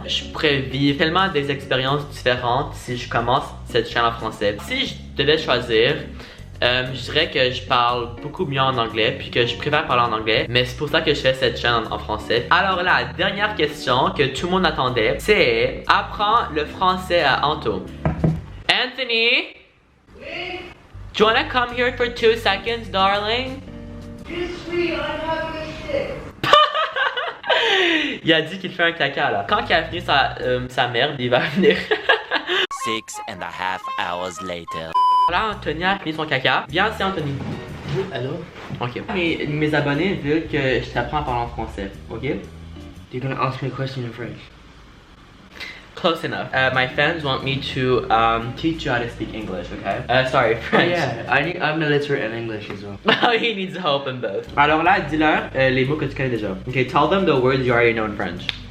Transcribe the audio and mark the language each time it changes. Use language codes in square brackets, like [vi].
[fr] Je pourrais vivre tellement des expériences différentes si je commence cette chaîne en français. Si je devais choisir, je dirais que je parle beaucoup mieux en anglais puis que je préfère parler en anglais, mais c'est pour ça que je fais cette chaîne en français. Alors la dernière question que tout le monde attendait, c'est apprends le français à Anto. Anthony? Oui? [en] Do you wanna come here for 2 seconds, darling? Just sweet, I'm having a shit. [fr] Il a dit qu'il fait un caca là. Quand il a fini sa merde, il va venir. [en] 6.5 hours later. [fr] Là, Anthony a fini son caca. Viens ici, Anthony. [en] Hello? Ok. [fr] Mes abonnés veulent que je t'apprends à parler en français. Ok? [en] You're gonna ask me a question in French. Close enough. My fans want me to teach you how to speak English, okay? Sorry, French. Oh yeah, I'm illiterate in English as well. Oh, he needs help in both. [fr] Alors là, dis-leur les mots que tu connais déjà. [en] Okay, tell them the words you already know in French.